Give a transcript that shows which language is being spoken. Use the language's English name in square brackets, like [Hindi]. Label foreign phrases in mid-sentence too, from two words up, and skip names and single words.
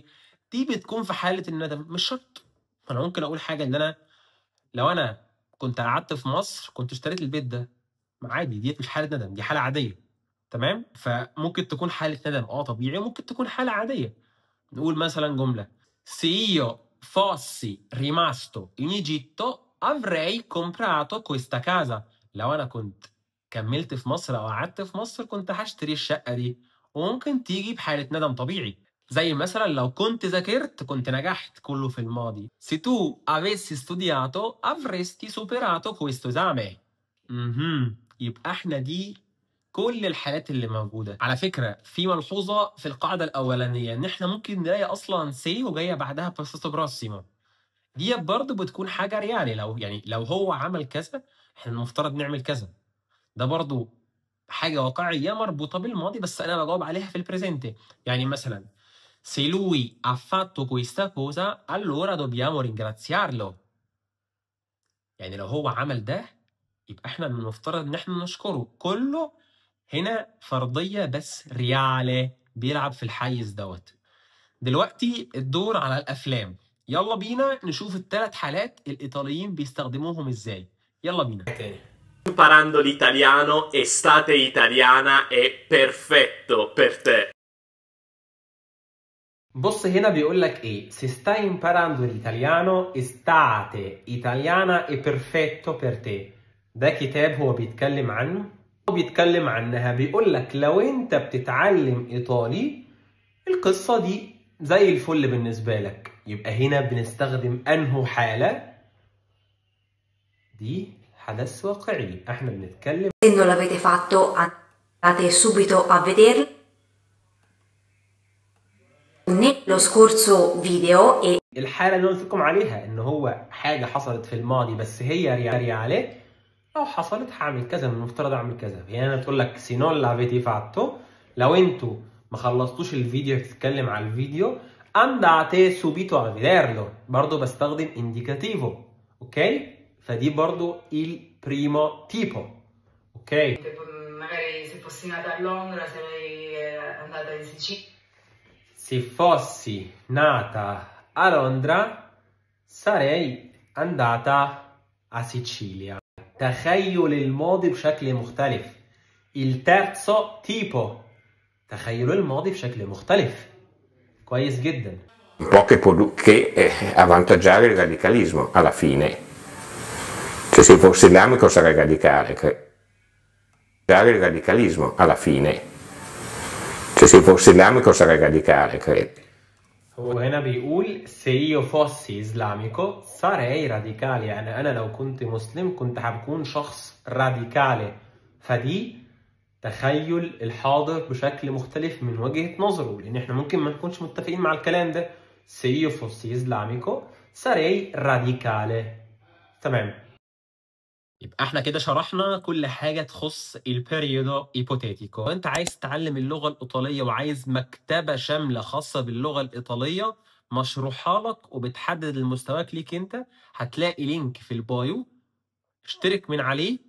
[Arabic] دي بتكون في حالة الندم. مش شرط. انا ممكن اقول حاجة ان انا لو انا كنت قعدت في مصر كنت اشتريت البيت ده. عادي، دي مش حالة ندم، دي حالة عادية. تمام؟ فممكن تكون حالة ندم طبيعي، وممكن تكون حالة عادية. نقول مثلا جملة: [Italian] Se io fossi rimasto in Egitto avrei comprato questa casa. [Arabic] لو انا كنت كملت في مصر او قعدت في مصر كنت هشتري الشقة دي. وممكن تيجي بحالة ندم طبيعي، زي مثلا لو كنت ذاكرت كنت نجحت، كله في الماضي. [Italian] Se tu avessi studiato avresti superato questo esame. [Arabic] يبقى احنا دي كل الحالات اللي موجودة. على فكرة في ملحوظة في القاعدة الأولانية إن إحنا ممكن نلاقي أصلا سي وجاية بعدها [Italian] passato prossimo. [Arabic] دي برضه بتكون حاجة ريالي، لو هو عمل كذا إحنا المفترض نعمل كذا. ده برضه حاجة واقعية مربوطة بالماضي بس أنا بجاوب عليها في البريزنت. يعني مثلا [Italian] se lui ha fatto questa cosa allora dobbiamo ringraziarlo. [Arabic] يعني لو هو عمل ده يبقى احنا من المفترض ان احنا نشكره. كله هنا فرضية بس ريالي بيلعب في الحيز دوت. دلوقتي الدور على الافلام. يلا بينا نشوف الثلاث حالات الايطاليين بيستخدموهم ازاي. يلا بينا. [Italian] Imparando l'italiano, estate italiana è perfetto per te. [Arabic] بص هنا بيقول لك ايه [Italian] se stai imparando l'italiano estate italiana è perfetto per te. [Arabic] ده كتاب هو بيتكلم عنه. هو بيتكلم عنها بيقول لك لو انت بتتعلم ايطالي القصة دي زي الفل بالنسبة لك. يبقى هنا بنستخدم انه حالة دي حدث واقعي احنا بنتكلم. [Italian] Se non l'avete fatto andate subito a vederlo. Nello scorso video e [Arabic] الحالة اللي قلت لكم عليها ان هو حاجة حصلت في الماضي بس هي ريالي. لو حصلت هعمل كذا من المفترض اعمل كذا. يعني انا تقول لك [Italian] se non l'avete fatto. [Arabic] لو انتوا ما خلصتوش الفيديو بتتكلم على الفيديو [Italian] andate subito a vederlo. [Arabic] برضو بستخدم indicativo. اوكي فدي برضو [Italian] il primo tipo. [Arabic] اوكي [Italian] magari se fossi nata a Londra sarei andata in Sicilia. Se fossi nata a Londra sarei andata a Sicilia. [Arabic] تخيل الماضي بشكل مختلف. [Italian] il terzo tipo [Arabic] تخيل الماضي بشكل مختلف. كويس جدا. [Italian] Un po' che avvantaggiare il radicalismo alla fine. Cioè se fossi islamico sarei radicale. Il radicalismo alla fine. Cioè se fossi islamico sarei radicale, credo. [Arabic] هو هنا بيقول [Italian] se io fossi islamico sarei radicale. [Arabic] يعني أنا لو كنت مسلم كنت هكون شخص راديكالي. فدي تخيل الحاضر بشكل مختلف من وجهة نظره لأن احنا ممكن ما نكونش متفقين مع الكلام ده. [Italian] se io fossi islamico sarei radicale. [Arabic] تمام. يبقى احنا كده شرحنا كل حاجة تخص [Italian] periodo ipotetico. [Arabic] وانت عايز تتعلم اللغة الإيطالية وعايز مكتبة شاملة خاصة باللغة الإيطالية مشروحة لك وبتحدد المستواك ليك انت، هتلاقي لينك في البايو اشترك من عليه.